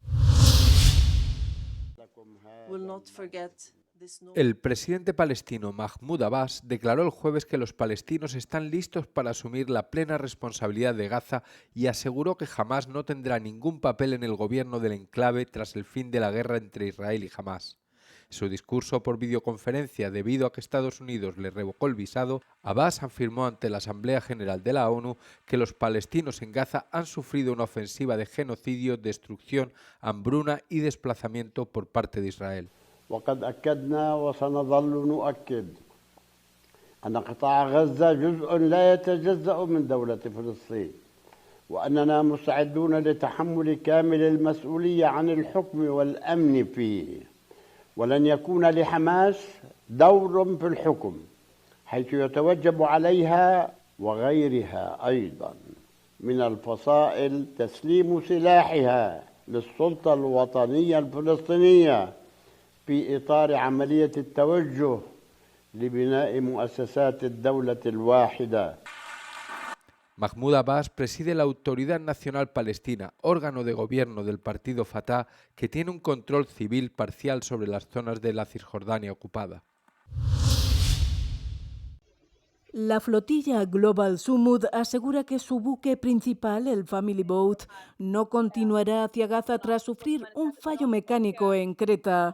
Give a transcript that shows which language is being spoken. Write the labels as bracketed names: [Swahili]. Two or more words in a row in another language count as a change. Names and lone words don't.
[Spanish] El presidente palestino Mahmoud Abbas declaró el jueves que los palestinos están listos para asumir la plena responsabilidad de Gaza y aseguró que Hamás no tendrá ningún papel en el gobierno del enclave tras el fin de la guerra entre Israel y Hamás. En su discurso por videoconferencia, debido a que Estados Unidos le revocó el visado, Abbas afirmó ante la Asamblea General de la ONU que los palestinos en Gaza han sufrido una ofensiva de genocidio, destrucción, hambruna y desplazamiento por parte de Israel. [Arabic] وقد أكدنا وسنظل نؤكد أن قطاع غزة جزء لا يتجزأ من دولة فلسطين وأننا مستعدون لتحمل كامل المسؤولية عن الحكم والأمن فيه ولن يكون لحماس دور في الحكم حيث يتوجب عليها وغيرها أيضا من الفصائل تسليم سلاحها للسلطة الوطنية الفلسطينية في إطار عملية التوجه لبناء مؤسسات الدولة الواحدة. [Spanish] Mahmoud Abbas preside la Autoridad Nacional Palestina, órgano de gobierno del partido Fatah que tiene un control civil parcial sobre las zonas de la Cisjordania ocupada. La flotilla Global Sumud asegura que su buque principal, el Family Boat, no continuará hacia Gaza tras sufrir un fallo mecánico en Creta.